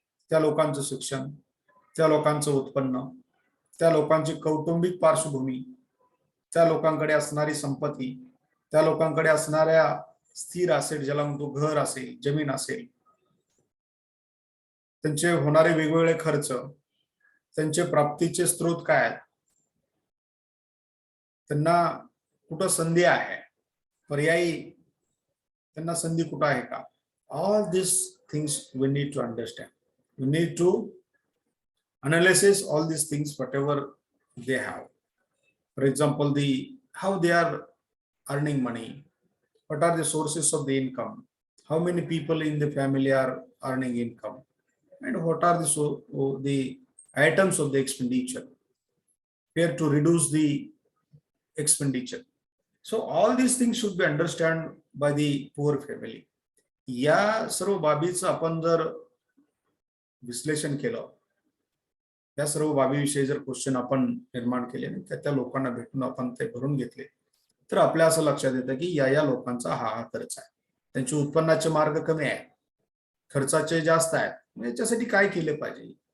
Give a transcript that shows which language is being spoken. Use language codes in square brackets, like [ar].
[mr] त्या लोकांचं शिक्षण, त्या लोकांचं उत्पन्न, त्या लोकांची कौटुंबिक पार्श्वभूमी, त्या लोकांकडे असणारी संपत्ती, त्या लोकांकडे असणाऱ्या स्थिर असेल, ज्याला म्हणतो घर असेल, जमीन असेल, त्यांचे होणारे वेगवेगळे खर्च, त्यांचे प्राप्तीचे स्रोत काय आहेत, त्यांना कुठं संधी आहे, पर्यायी त्यांना संधी कुठं आहे का. [en] All this things we need to understand. We need to analysis all these things whatever they have. For example, how they are earning money, what are the sources of the income, how many people in the family are earning income, and what are the items of the expenditure, where to reduce the expenditure. So all these things should be understood by the poor family. [mr] या सर्व बाबीचं आपण जर विश्लेषण केलं, या सर्व बाबीविषयी जर question आपण निर्माण केले आणि त्या लोकांना भेटून आपण ते भरून घेतले तर आपल्या असं लक्षात येतं की या लोकांचा हा खर्च आहे, त्यांचे उत्पन्नाचे मार्ग कमी आहेत, खर्चाचे जास्त आहेत, याच्यासाठी काय केले पाहिजे.